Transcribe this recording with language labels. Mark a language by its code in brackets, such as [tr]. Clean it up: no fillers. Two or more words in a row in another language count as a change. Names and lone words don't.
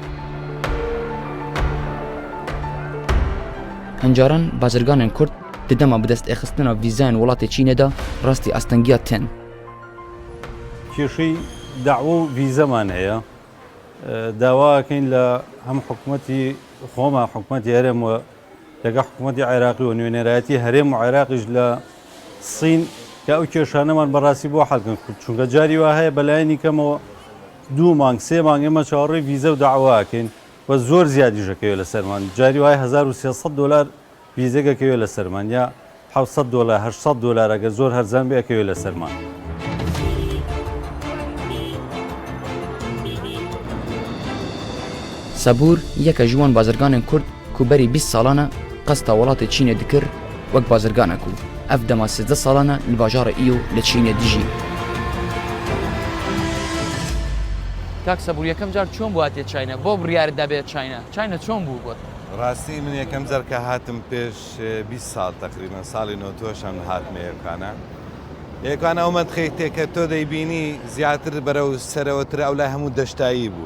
[ku] هەنجاران بازرگانên Kurd di dema bi destexistina vîzayên welatê Çînê de rastî astengiya tên. [ckb] کێشەی داوا و ڤیزەمان هەیە داواکەین لە هەم حکوومەتی خۆمە حکوومەتی هەرێمەوە لەگە حکوومەتی عێراقی و نوێنەرایەتی هەرێم و عێراقیش لە سین کە ئەو کێشانەمان بەڕاستی بۆ حەڵکن چونکە جاری وا هەیە بەلایەنی کەمەوە 2 مانگ 3 مانگ ئێمە چاوەڕێی ڤیزە و داواکەین و زۆر زیادیشەکەوێت لە سەرمان جاری وای $1300 ڤیزەکەکەوێت لە سەرمان یا $700 $800 ئەگە زۆر هەرزان بێ ئەکەوێت لە سەرمان. [ku] Sebûr yeka ji wan bazirganên Kurd ku berî 20 salan e qesta welatê Çînê dikir wek bazirganek û ev dema 13 salan e li bajara îyo li Çînê dijî. [ckb] کاک سەبوور یەکەم جار چۆن بوو هاتێ چاینە بۆ بڕیارت دەبێت چاینە چۆن بوو بۆت؟ ڕاستی من یەکەم جارکە هاتم پێش 20 ساڵ تقریبا ساڵی 92شم هاتمە یەکانە. یەکانە ئەومەد خەیتێکە تۆ دەیبینی زیاتر بەرەو سەرەوەتر ئەو لای هەموو دەشتایی بوو.